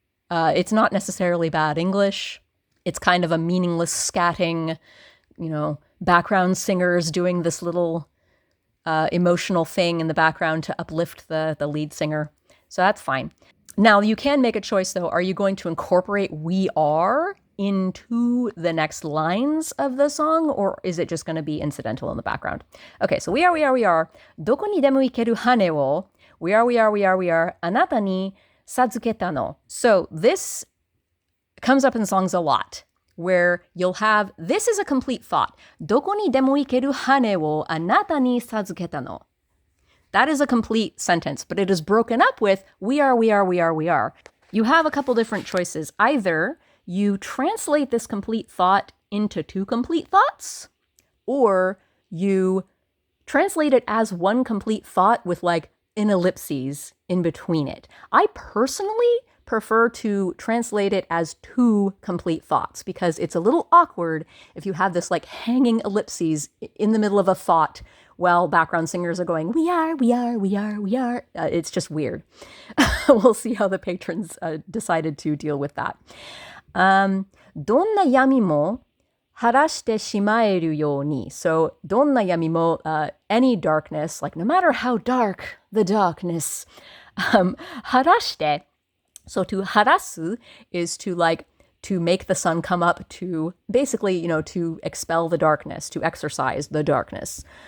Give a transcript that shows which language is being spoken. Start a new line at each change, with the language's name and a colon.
English: It's not necessarily bad English. It's kind of a meaningless scatting, background singers doing this little emotional thing in the background to uplift the lead singer. So that's fine. Now, you can make a choice, though. Are you going to incorporate we are into the next lines of the song, or is it just going to be incidental in the background? Okay, so we are.
Japanese: どこにでも行ける羽を
English: we are
Japanese: あなたに授けたの.
English: So this comes up in songs a lot, where you'll have, this is a complete thought.
Japanese: どこにでも行ける羽をあなたに授けたの.
English: That is a complete sentence, but it is broken up with we are. You have a couple different choices. Either you translate this complete thought into two complete thoughts, or you translate it as one complete thought with like an ellipses in between it. I personally prefer to translate it as two complete thoughts because it's a little awkward if you have this like hanging ellipses in the middle of a thought while background singers are going, we are. It's just weird. We'll see how the patrons decided to deal with that.
Japanese: どんな闇も晴らしてしまえるように.
English: So,
Japanese: どんな闇も,
English: any darkness, like no matter how dark the darkness.
Japanese: 晴らして.
English: So to 晴らす is to make the sun come up, to basically, to expel the darkness, to exorcise the darkness.